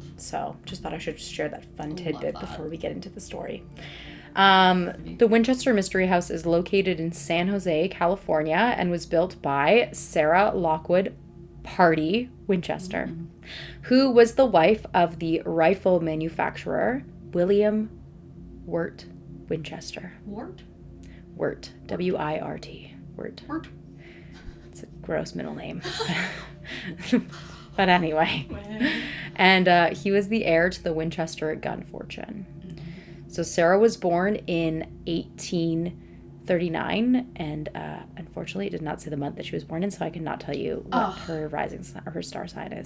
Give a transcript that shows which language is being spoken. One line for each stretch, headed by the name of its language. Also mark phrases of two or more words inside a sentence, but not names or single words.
English: So just thought I should share that fun tidbit before we get into the story. The Winchester Mystery House is located in San Jose, California, and was built by Sarah Lockwood Party Winchester, who was the wife of the rifle manufacturer William Wirt Winchester. Wirt? Wirt. W-I-R-T. Wirt. Wirt. It's a gross middle name. But anyway. And he was the heir to the Winchester gun fortune. So Sarah was born in 1839, and unfortunately it did not say the month that she was born in, so I cannot tell you what her her star sign is.